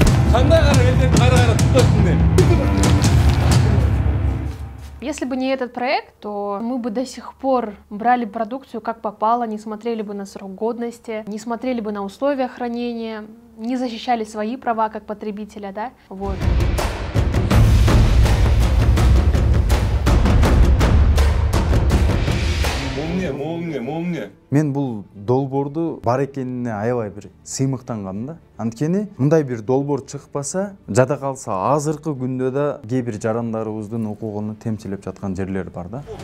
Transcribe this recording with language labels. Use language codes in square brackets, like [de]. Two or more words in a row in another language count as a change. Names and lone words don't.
[ru] Если бы не этот проект, то мы бы до сих пор брали продукцию как попало, не смотрели бы на срок годности, не смотрели бы на условия хранения, не защищали свои права как потребителя, да? Вот. [ky] Мен бул долбоорду бар экенине аябай бир сыймыктангам да. Анткени мындай бир долбоор чыкпаса, жада калса азыркы күндө да кээ бир жарандарыбыздын укугун темчилеп жаткан жерлер бар да.